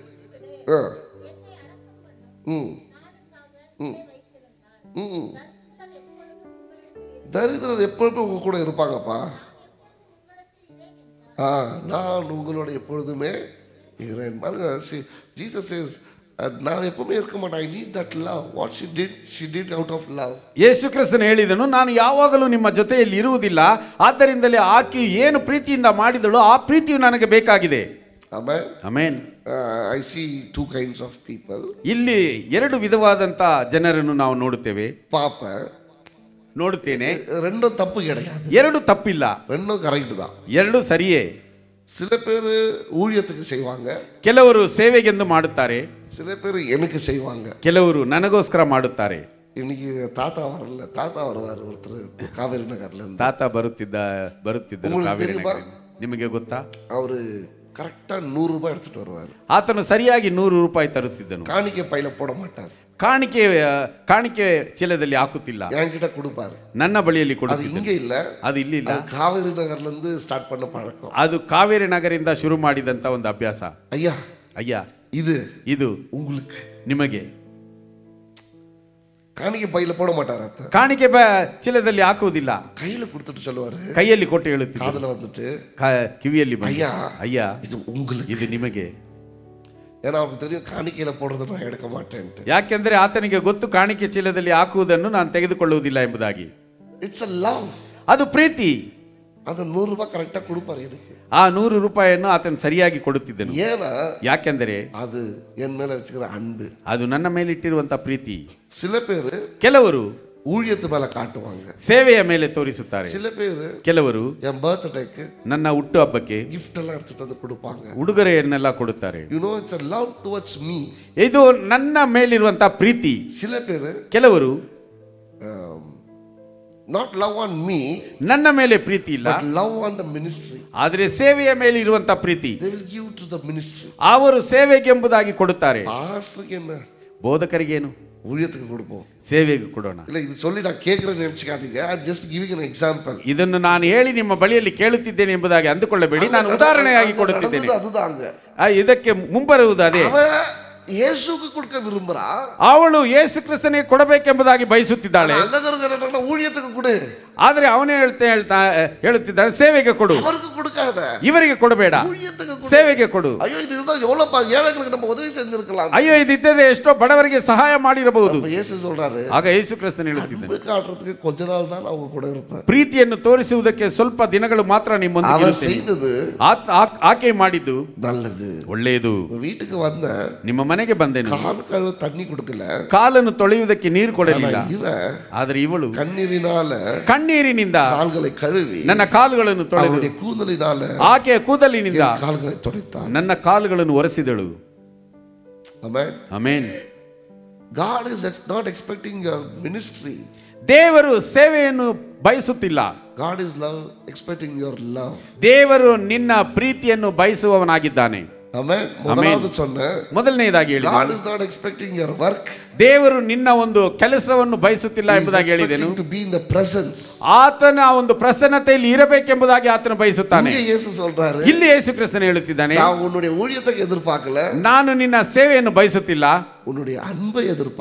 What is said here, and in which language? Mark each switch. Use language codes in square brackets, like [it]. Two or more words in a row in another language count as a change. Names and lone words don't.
[ta] தரித்திரர் எப்பொழுதும் உங்க கூட இருப்பாங்கப்பா. நான் உங்களோட எப்பொழுதுமே இருக்கிறேன். பாருங்க, [en] Jesus says [ta] நான் எப்பவுமே இருக்க மாட்டேன். [en] I need that love. What she did out of love. [kn] ಯೇಸು ಕ್ರಿಸ್ತನು ಹೇಳಿದನು, ನಾನು ಯಾವಾಗಲೂ ನಿಮ್ಮ ಜೊತೆಯಲ್ಲಿ ಇರುವುದಿಲ್ಲ, ಆದ್ದರಿಂದಲೇ ಆಕೆಯು ಏನು ಪ್ರೀತಿಯಿಂದ ಮಾಡಿದಳು ಆ ಪ್ರೀತಿಯು ನನಗೆ ಬೇಕಾಗಿದೆ. ಆಮೆನ್ ಆಮೆನ್. [en] I see two kinds of people. [kn] ಇಲ್ಲಿ 2 ವಿಧವಾದಂತ ಜನರನ್ನು ನಾವು ನೋಡುತ್ತೇವೆ. ಪಾಪ ನೋಡುತ್ತೇನೆ. [ta] ரெண்டும் தப்பு கிடையாது, [kn] 2 ತಪ್ಪಿಲ್ಲ, [ta] ரெண்டும் கரெக்ட் தான், [kn] 2 ಸರಿಯೇ. [ta] சில பேர் ஊழியத்துக்கு செய்வாங்க, [kn] ಕೆಲವರು ಸೇವೆಗೆಂದು ಮಾಡುತ್ತಾರೆ, [ta] சில பேர் எனக்கு செய்வாங்க, [kn] ಕೆಲವರು ನನಗೋಸ್ಕರ ಮಾಡುತ್ತಾರೆ. [ta] இன்னைக்கு தாத்தா வரல, தாத்தா வருவார் ஒருத்தர் காவேரி நகர்ல இருந்து. [kn] ತಾತ ಬರುತ್ತಿದ್ದರು [ta] உங்களுக்கு [kn] ಕಾವೇರಿ [ta] தெரியுமா? [kn] ನಗರದಿಂದ. ನಿಮಗೆ ಗೊತ್ತಾ? [ta] அவரு கரெக்டா 100 ரூபாய் எடுத்துட்டு வருவார். [kn] ಆತನು ಸರಿಯಾಗಿ 100 ರೂಪಾಯಿ ತರುತ್ತಿದ್ದನು. [ta] காணிக்கை பையில போட மாட்டார். [kn] ಕಾಣಿಕೆ ಚೀಲದಲ್ಲಿ ಹಾಕುತ್ತಿಲ್ಲ, [ta] என்கிட்ட கொடுப்பாரு. [kn] ನನ್ನ ಬಳಿಯಲ್ಲಿ [ta] அது [kn] ಕೊಡುತ್ತಿದ್ದ. [ta] இங்க இல்ல, [kn] ಅದು ಇಲ್ಲಿ ಇಲ್ಲ, [ta] அது காவேரி நகர்ல இருந்து ஸ்டார்ட் பண்ண பழக்கம். [kn] ಅದು ಕಾವೇರಿ ನಗರಿಂದ ಶುರು ಮಾಡಿದಂತ ಒಂದು ಅಭ್ಯಾಸ. [ta] ஐயா [kn] ಅಯ್ಯ, ಇದು [ta] உங்களுக்கு [kn] ನಿಮಗೆ. [ta] காணிக்கை பையில போட மாட்டார். அத்தை [kn] ಕಾಣಿಕೆ ಚೀಲದಲ್ಲಿ ಹಾಕುವುದಿಲ್ಲ, [ta] கையில கொடுத்துட்டு சொல்லுவாரு, [kn] ಕೈಯಲ್ಲಿ ಕೊಟ್ಟು ಹೇಳುತ್ತಿದ್ದ, [ta] காதுல வந்துட்டு [kn] ಕಿವಿಯಲ್ಲಿ ಬಂದು, [ta] ஐயா [kn] ಅಯ್ಯ [ta] இது உங்களுக்கு. [kn] ಇದು ನಿಮಗೆ. [ta] ஏன்னா அவருக்கு தெரியும் காணிக்கையில போடுறத நான் எடுக்க மாட்டேன்ட்டு. [kn] ಯಾಕೆಂದ್ರೆ ಆತನಿಗೆ ಗೊತ್ತು ಕಾಣಿಕೆ ಚೀಲದಲ್ಲಿ ಹಾಕುವುದನ್ನು ನಾನು ತೆಗೆದುಕೊಳ್ಳುವುದಿಲ್ಲ ಎಂಬುದಾಗಿ. [en] இட்ஸ் a love. [kn] ಅದು ಪ್ರೀತಿ. [ta] அது 100 ரூபாய் கரெக்டா கொடுப்பாரு எனக்கு. [kn] ಆ 100 ರೂಪಾಯಿಯನ್ನು ಆತನು ಸರಿಯಾಗಿ ಕೊಡುತ್ತಿದ್ದನು. [ta] ஏன்னா [kn] ಯಾಕೆಂದರೆ [ta] அது என் மேல வச்சுக்கிற அன்பு, [kn] ಅದು ನನ್ನ ಮೇಲೆ ಇಟ್ಟಿರುವಂತ ಪ್ರೀತಿ. [ta] சில பேரு [kn] ಕೆಲವರು [ta] ஊழியத்து மேல காட்டுவாங்க, [kn] ಸೇವೆಯ ಮೇಲೆ ತೋರಿಸುತ್ತಾರೆ. [ta] சில பேரு [kn] ಕೆಲವರು [ta] என் பர்த்டேக்கு [kn] ನನ್ನ ಹುಟ್ಟು ಹಬ್ಬಕ್ಕೆ [ta] gift எல்லாம் எடுத்துட்டு வந்து கொடுப்பாங்க. [kn] ಉಡುಗೊರೆಯನ್ನೆಲ್ಲ ಕೊಡುತ್ತಾರೆ. [en] you know it's a love towards me. [kn] ಇದು ನನ್ನ ಮೇಲಿರುವಂತ ಪ್ರೀತಿ. [ta] சில பேரு [kn] ಕೆಲವರು [en] not love on me, [kn] ನನ್ನ ಮೇಲೆ ಪ್ರೀತಿ ಇಲ್ಲ, [en] but love on the ministry. [kn] ಆದರೆ ಸೇವೆಯ ಮೇಲೆ ಇರುವಂತ ಪ್ರೀತಿ [en] they will give to the ministry. [kn] ಅವರು ಸೇವೆಗೆ ಎಂಬುದಾಗಿ ಕೊಡುತ್ತಾರೆ. [ta] பாஸ்டருக்கு என்ன, [kn] ಬೋಧಕರಿಗೇನು, [ta] ஊழியத்துக்கு கொடுப்போம். [kn] ಸೇವೆಗೆ ಕೊಡೋಣ. [ta] இல்ல இது சொல்லி நான் கேக்குறேன்னு நினைச்சுக்காதீங்க. [en] I am just giving an example. [kn] ಇದನ್ನು ನಾನು ಹೇಳಿ ನಿಮ್ಮ ಬಳಿಯಲ್ಲಿ ಕೇಳುತ್ತಿದ್ದೇನೆ ಎಂಬುದಾಗಿ ಅಂದುಕೊಳ್ಳಬೇಡಿ, ನಾನು ಉದಾಹರಣೆಯಾಗಿ ಕೊಡುತ್ತಿದ್ದೇನೆ. [ta] அதுதாங்க [kn] ಇದಕ್ಕೆ ಮುಂಬರುವುದು ಅದೇ. [ta] அவன் இயேசுக்கு கொடுக்க விரும்புறா, [kn] ಅವಳು ಯೇಸು ಕ್ರಿಸ್ತನಿಗೆ ಕೊಡಬೇಕೆಂಬುದಾಗಿ ಬಯಸುತ್ತಿದ್ದಾಳೆ. [ta] அந்த ஊழியத்துக்கு கொடு, [kn] ಆದರೆ ಅವನೇ ಹೇಳುತ್ತಿದ್ದಾನೆ ಸೇವೆಗೆ ಕೊಡು, [ta] அவருக்கு கொடுக்காத, [kn] ಇವರಿಗೆ ಕೊಡಬೇಡ, [ta] ஊழியத்துக்கு கொடு, [kn] ಸೇವೆಗೆ ಕೊಡು. [ta] ஐயோ இது இருந்தா எவ்வளவு ஏழைகளுக்கு நம்ம உதவி செஞ்சிருக்கலாம். [kn] ಅಯ್ಯೋ ಇದ್ದಿದ್ದರೆ ಎಷ್ಟೋ ಬಡವರಿಗೆ ಸಹಾಯ ಮಾಡಿರಬಹುದು. [ta] இயேசு சொல்றாரு, [kn] ಆಗ ಯೇಸು ಕ್ರಿಸ್ತನು ಹೇಳುತ್ತಿದ್ದಾನೆ, [ta] அன்பு காட்டுறதுக்கு கொஞ்ச நாள் தான் அவங்க கூட இருப்பார். [kn] ಪ್ರೀತಿಯನ್ನು ತೋರಿಸುವುದಕ್ಕೆ ಸ್ವಲ್ಪ ದಿನಗಳು ಮಾತ್ರ ನಿಮ್ಮೊಂದಿಗೆ [ta] அவர் [kn] ಇರುತ್ತೇನೆ. [ta] செய்தது [kn] ಆಕೆ ಮಾಡಿದ್ದು [ta] நல்லது. [kn] ಒಳ್ಳೆಯದು. [ta] வீட்டுக்கு வந்த [kn] ನಿಮ್ಮ ಮನೆಗೆ ಬಂದೆನು, [ta] கால் கழுவ தண்ணி கொடுக்கல, [kn] ಕಾಲನ್ನು ತೊಳೆಯುವುದಕ್ಕೆ ನೀರು ಕೊಡಲಿಲ್ಲ. ಆದರೆ ಇವಳು [ta] கண்ணீரினால [kn] ಕಣ್ಣೀರಿನಿಂದ [ta] கால்களை கழுவி [kn] ನನ್ನ ಕಾಲುಗಳನ್ನು ತೊಳೆದು, [ta] அவருடைய கூந்தலினால [kn] ಆಕೆಯ ಕೂದಲಿನಿಂದ [ta] கால்களை துடைத்தார். [kn] ನನ್ನ ಕಾಲುಗಳನ್ನು ಒರೆಸಿದಳು. [ta] ஆமென். [kn] ಆಮೆನ್. [en] God is not expecting your ministry. [kn] ದೇವರು ಸೇವೆಯನ್ನು ಬಯಸುತ್ತಿಲ್ಲ. [en] God is expecting your love. [kn] ದೇವರು ನಿನ್ನ ಪ್ರೀತಿಯನ್ನು ಬಯಸುವವನಾಗಿದ್ದಾನೆ. [ta] ಆಮೆನ್. ಮೊದಲಾவது சொன்ன, [kn] ಮೊದಲನೆಯದಾಗಿ ಹೇಳಿದ, [en] God is not expecting your work. [kn] ದೇವರು ನಿನ್ನ ಒಂದು ಕೆಲಸವನ್ನು ಬಯಸುತ್ತಿಲ್ಲ ಎಂಬುದಾಗಿ ಹೇಳಿದೆನು. [en] to be in the presence. [kn] ಆತನ ಒಂದು ಪ್ರಸನ್ನತೆಯಲ್ಲಿ ಇರಬೇಕೆಂಬುದಾಗಿ ಆತನು ಬಯಸುತ್ತಾನೆ. [ta] இங்கே இயேசு சொல்றாரு, [kn] ಇಲ್ಲಿ ಯೇಸು ಕ್ರಿಸ್ತನು ಹೇಳುತ್ತಿದ್ದಾನೆ, [ta] நான் உன்னுடைய ஊழியத்தை எதிர்பார்க்கல, [kn] ನಾನು ನಿನ್ನ ಸೇವೆಯನ್ನು ಬಯಸುತ್ತಿಲ್ಲ, [ta] உன்னுடைய அன்பை எதிர்பார்க்கிறேன்.